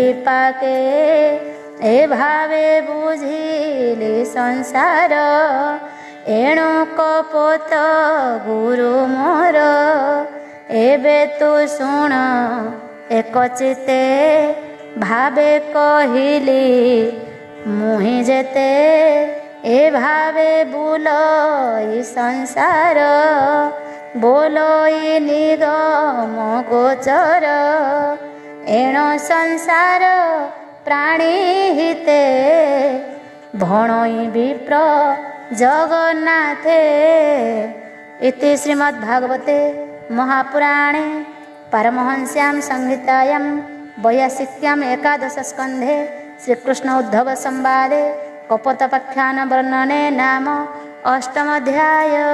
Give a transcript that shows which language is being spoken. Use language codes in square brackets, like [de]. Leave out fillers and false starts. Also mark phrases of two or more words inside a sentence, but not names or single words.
[or] ପାକେ ଏ ଭାବେ ବୁଝିଲି ସଂସାର ଏଣୁ କପୋତ ଗୁରୁ ମୋର ଏବେ ତୁ ଶୁଣ ଏକ ଚିତେ ଭାବେ କହିଲି ମୁହି ଯେତେ ଏ ଭାବେ ବୁଲଇ ସଂସାର ବୋଲଇ ନିଗମ ଗୋଚର ଏଣ ସଂସାର ପ୍ରାଣୀ ହିତେ ଭଣଇ ବିପ୍ର ଜଗନ୍ନାଥେ। [sa] इति श्रीमद्भागवते महापुराणे पारमहंस्यां संहितायां 82 एकादश स्कन्धे श्रीकृष्ण उद्धव संवादे कपोतपाख्यान वर्णने नाम 8 अध्याय।